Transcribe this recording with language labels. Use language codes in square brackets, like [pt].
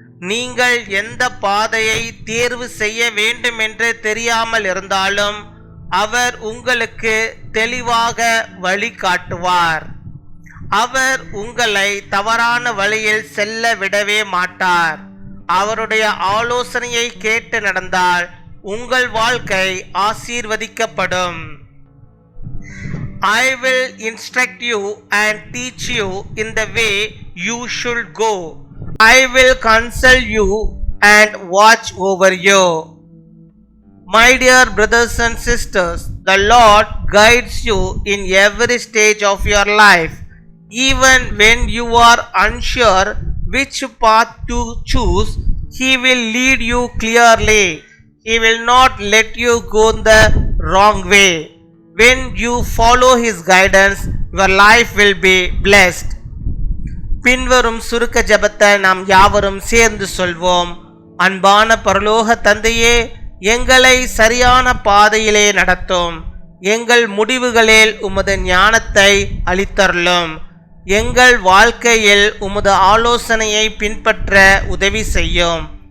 [ta] நீங்கள் எந்த பாதையை தேர்வு செய்ய வேண்டும் என்று தெரியாமல் இருந்தாலும் அவர் உங்களுக்கு தெளிவாக வழி காட்டுவார். அவர் உங்களை தவறான வழியில் செல்ல விடவே மாட்டார். அவருடைய ஆலோசனையை கேட்டு நடந்தால் உங்கள் வாழ்க்கை ஆசீர்வதிக்கப்படும். [en] I will instruct you and teach you in the way you should go. I will counsel you and watch over you. My dear brothers and sisters, the Lord guides you in every stage of your life. Even when you are unsure which path to choose, He will lead you clearly. He will not let you go the wrong way. When you follow His guidance, your life will be blessed. [ta] பின்வரும் சுருக்க ஜெபத்தை நாம் யாவரும் சேர்ந்து சொல்வோம். அன்பான பரலோக தந்தையே, எங்களை சரியான பாதையிலே நடத்தும். எங்கள் முடிவுகளில் உமது ஞானத்தை அளித்தருளும். எங்கள் வாழ்க்கையில் உமது ஆலோசனையை பின்பற்ற உதவி செய்யும்.